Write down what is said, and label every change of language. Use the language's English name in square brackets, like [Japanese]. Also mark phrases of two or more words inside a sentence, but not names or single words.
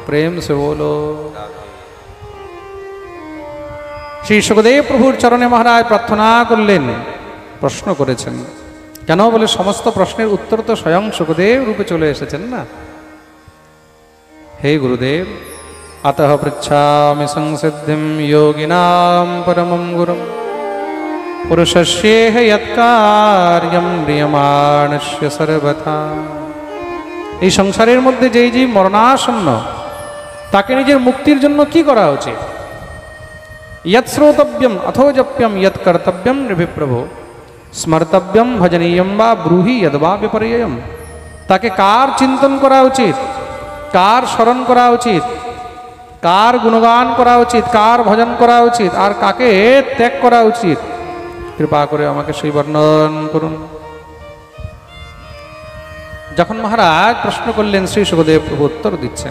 [Hindi] प्रेम से बोलो। [Bangla] শ্রী সুখদেব প্রভুর চরণে মহারাজ প্রার্থনা করলেন, প্রশ্ন করেছেন। কেন? বলে সমস্ত প্রশ্নের উত্তর তো স্বয়ং সুখদেব রূপে চলে এসেছেন না। হে গুরুদেব, [Sanskrit] अतः पृच्छामि संसिद्धिं योगिनां परमं गुरुं पुरुषस्येह यत्कार्यं म्रियमाणस्य सर्वथा। [Bangla] এই সংসারের মধ্যে যেই জীব মরণাসন্ন, তাকে নিজের মুক্তির জন্য কি করা উচিত? [Sanskrit] यत् श्रोतव्यम अथोजप्यम यत् कर्तव्यम नृभिप्रभो स्मर्तव्यम भजनीयम वा ब्रूहि यद्वा विपर्ययम। [Bangla] তাকে কার চিন্তন করা উচিত, কার স্মরণ করা উচিত, কার গুণগান করা উচিত, কার ভজন করা উচিত, আর কাকে ত্যাগ করা উচিত, কৃপা করে আমাকে সেই বর্ণন করুন। যখন মহারাজ প্রশ্ন করলেন, শ্রী সুখদেব প্রভু উত্তর দিচ্ছেন।